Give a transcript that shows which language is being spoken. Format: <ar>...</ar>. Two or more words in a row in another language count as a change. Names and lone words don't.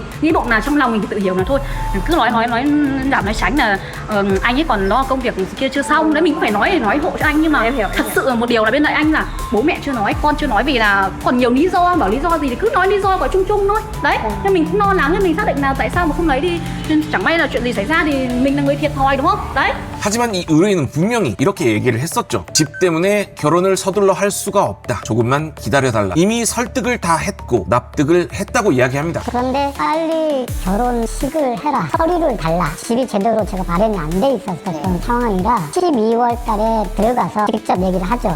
<vi>Nghĩ bụng là trong lòng mình thì tự hiểu là thôi cứ nói giảm nói tránh là anh ấy còn lo công việc kia chưa xong đấy, mình cũng phải nói hộ cho anh. Nhưng mà thật sự một điều là bên cạnh anh là bố mẹ chưa nói, con chưa nói, vì là còn nhiều lý do, bảo lý do gì thì cứ nói lý do gọi chung chung thôi đấy. Nhưng mình cũng lo lắng nên mình xác định là tại sao mà không lấy đi, nên chẳng may là chuyện gì xảy ra thì mình là người thiệt thòi đúng không đấy.</vi> <ko>하지만 이 의뢰인은 분명히 이렇게 얘기를 했었죠. 집 때문에 결혼을 서둘러 할 수가 없다. 조금만 기다려달라. 이미 설득을 다 했고 납득을 했다고 이야기합니다. 그런데 빨리 결혼식을 해라, 서류를 달라. 집이 제대로 제가 마련이 안 돼 있었던 상황이라 12월 달에 들어가서 직접 얘기를 하죠.</ko>